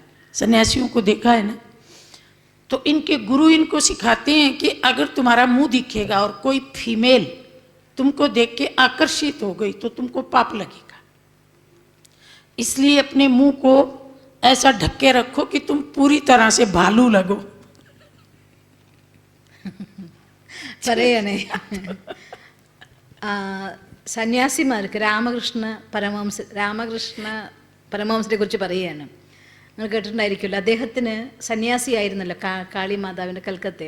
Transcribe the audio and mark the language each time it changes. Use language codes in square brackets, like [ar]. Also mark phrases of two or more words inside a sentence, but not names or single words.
[hi] सन्यासियों को देखा है ना? तो इनके गुरु इनको सिखाते हैं कि अगर तुम्हारा मुंह दिखेगा और कोई फीमेल तुमको देख के आकर्षित हो गई तो तुमको पाप लगेगा। इसलिए अपने मुंह को ऐसा ढक के रखो कि तुम पूरी तरह से भालू लगो। [ml] പറയണേ സന്യാസിമാർക്ക് രാമകൃഷ്ണ പരമഹംസരെ കുറിച്ച് പറയുകയാണ്. നിങ്ങൾ കേട്ടിട്ടുണ്ടായിരിക്കുമല്ലോ, അദ്ദേഹത്തിന് സന്യാസിയായിരുന്നല്ലോ കാളി മാതാവിൻ്റെ കൽക്കത്തയിൽ.